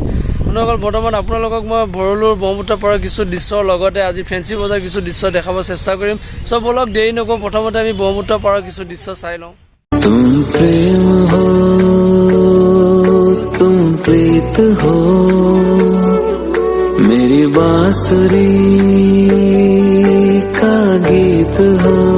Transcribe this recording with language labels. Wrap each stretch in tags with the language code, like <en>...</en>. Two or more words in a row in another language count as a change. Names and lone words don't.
<as>বৰ্তমান আপোনালোকক মই ভৰলুৰ ব্ৰহ্মপুত্ৰ পাৰৰ কিছু দৃশ্যৰ লগতে আজি ফেঞ্চি বজাৰ কিছু দৃশ্য দেখাব চেষ্টা কৰিম। চব বলক দেৰি নকৰোঁ, প্ৰথমতে আমি ব্ৰহ্মপুত্ৰ পাৰৰ কিছু দৃশ্য চাই লওঁ।</as> <hi>तुम प्रेम हो, तुम प्रीत हो, मेरी बांसुरी का गीत हो।</hi>